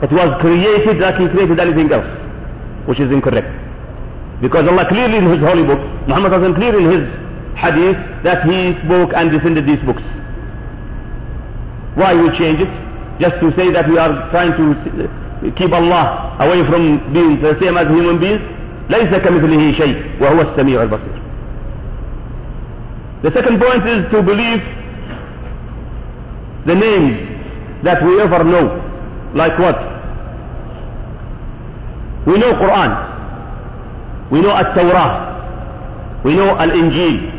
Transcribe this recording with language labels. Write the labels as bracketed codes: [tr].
[en] It was created like he created anything else, which is incorrect. Because Allah clearly in his holy book, Muhammad was clear in his hadith that he spoke and descended these books. Why we change it? Just to say that we are trying to keep Allah away from being the same as human beings. [ar] ليس كمثله شيء وهو السميع البصير. [en] The second point is to believe the names that we ever know. Like what? We know Quran. We know At-Tawrah. We know Al-Injil.